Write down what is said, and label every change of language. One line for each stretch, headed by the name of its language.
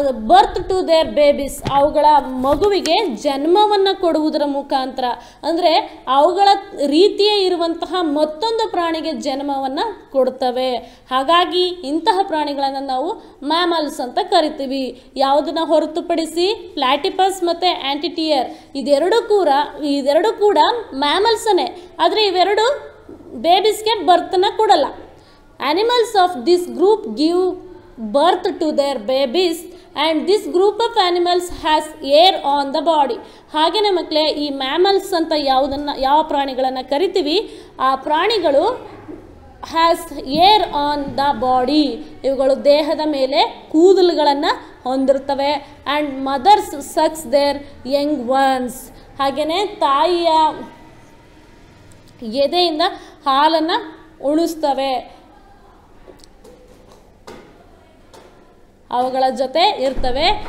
English: birth to their babies,
Kannada: ಅವುಗಳ ಮಗುವಿಗೆ ಜನ್ಮವನ್ನು ಕೊಡುವುದರ ಮುಖಾಂತರ, ಅಂದರೆ ಅವುಗಳ ರೀತಿಯೇ ಇರುವಂತಹ ಮತ್ತೊಂದು ಪ್ರಾಣಿಗೆ ಜನ್ಮವನ್ನು ಕೊಡ್ತವೆ. ಹಾಗಾಗಿ ಇಂತಹ ಪ್ರಾಣಿಗಳನ್ನು ನಾವು ಮ್ಯಾಮಲ್ಸ್ ಅಂತ ಕರಿತೀವಿ. ಯಾವುದನ್ನು ಹೊರತುಪಡಿಸಿ ಪ್ಲಾಟಿಪಸ್ ಮತ್ತು ಆಂಟಿಟಿಯರ್ ಇದೆರಡು ಕೂಡ ಮ್ಯಾಮಲ್ಸನ್ನೇ, ಆದರೆ ಇವೆರಡು ಬೇಬೀಸ್ಗೆ ಬರ್ತನ್ನು ಕೊಡಲ್ಲ.
English: Animals of this group give birth to their babies and this group of animals has hair on the body.
Kannada: ಹಾಗೆಯೇ ಮಕ್ಕಳೇ, ಈ ಮ್ಯಾಮಲ್ಸ್ ಅಂತ ಯಾವ ಪ್ರಾಣಿಗಳನ್ನು ಕರಿತೀವಿ, ಆ ಪ್ರಾಣಿಗಳು
English: has hair on the body,
Kannada: ಇವುಗಳು ದೇಹದ ಮೇಲೆ ಕೂದಲುಗಳನ್ನು ಹೊಂದಿರ್ತವೆ.
English: and mothers sucks their young ones,
Kannada: ಹಾಗೆಯೇ ತಾಯಿಯ ಎದೆಯಿಂದ ಹಾಲನ್ನು ಉಣಿಸ್ತವೆ, ಅವುಗಳ ಜೊತೆ ಇರ್ತವೆ.